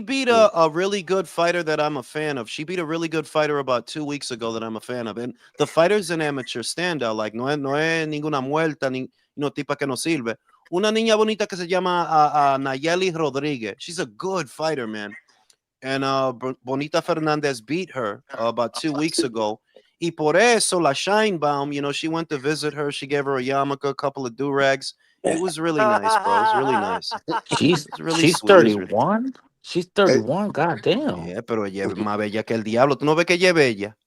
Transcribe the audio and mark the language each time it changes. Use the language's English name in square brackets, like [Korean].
[English] beat a really good fighter that I'm a fan of. She beat a really good fighter about 2 weeks ago that I'm a fan of. And the fighter's an amateur standout. [Spanish] Like, no es ninguna muerta, ni no tipa que no sirve. Una niña bonita que se llama Nayeli Rodriguez. [English] She's a good fighter, man. And Bonita Fernandez beat her about 2 weeks ago. [Spanish] Y por eso [English] la Scheinbaum, you know, she went to visit her. She gave her a yarmulke, a couple of do-rags. It was really nice, bro. It was really nice. She's really she's sweet. 31. She's 31. God damn. [Spanish] Yeah, pero ella es más bella que el diablo. ¿Tú no ves que ella es bella?